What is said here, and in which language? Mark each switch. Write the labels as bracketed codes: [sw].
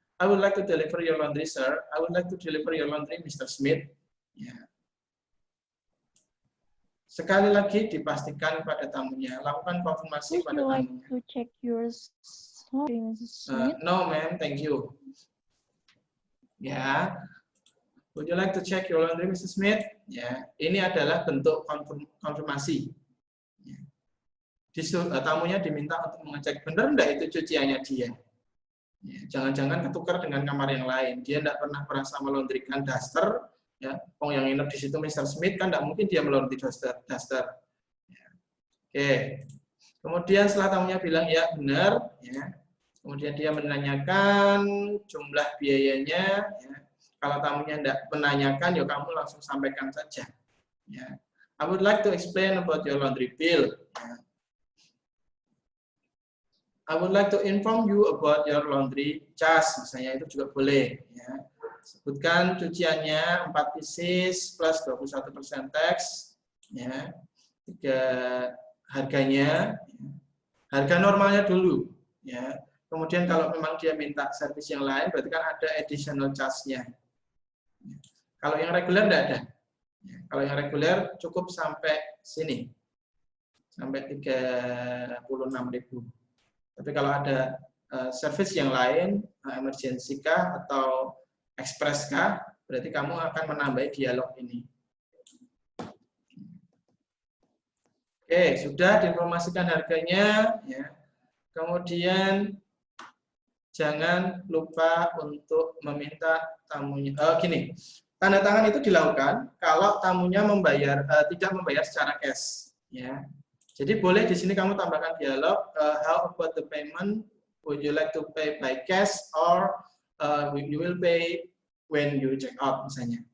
[en] I would like to deliver your laundry, sir. I would like to deliver your laundry, Mr. Smith. Ya. [id] Sekali lagi dipastikan pada tamunya, lakukan konfirmasi [en] Would [id] pada [en] you like [id] tamunya. [en] to check your laundry, Mrs. Smith? No, ma'am, thank you. Ya, would you like to check your laundry, Mrs. Smith? [id] Ya, ini adalah bentuk konfirmasi. Ya. Tamunya diminta untuk mengecek benar enggak itu cuciannya dia. Ya, jangan-jangan ketukar dengan kamar yang lain. Dia tidak pernah merasa melondrikan daster. Ya, yang nginep di situ Mr. Smith kan tidak mungkin dia melondri daster. Ya. Oke. Kemudian setelah tamunya bilang ya benar, ya. Kemudian dia menanyakan jumlah biayanya. Ya. Kalau tamunya tidak menanyakan, ya kamu langsung sampaikan saja. Ya. [en] I would like to explain about your laundry bill. Ya. I would like to inform you about your laundry charge. [id] Misalnya itu juga boleh. Ya. Sebutkan cuciannya [en] 4 pieces plus 21% tax. [id] Ya. Harganya, harga normalnya dulu, ya. Kemudian kalau memang dia minta servis yang lain, berarti kan ada additional charge-nya. Kalau yang reguler tidak ada. Kalau yang reguler cukup sampai sini, sampai 36.000. Tapi kalau ada servis yang lain, emergency kah atau express kah, berarti kamu akan menambah dialog ini. Oke, sudah diinformasikan harganya, ya. Kemudian jangan lupa untuk meminta tamunya. Gini, tanda tangan itu dilakukan kalau tamunya tidak membayar secara cash, ya. Jadi boleh di sini kamu tambahkan dialog, [en] how about the payment? Would you like to pay by cash or you will pay when you check out, [id] misalnya.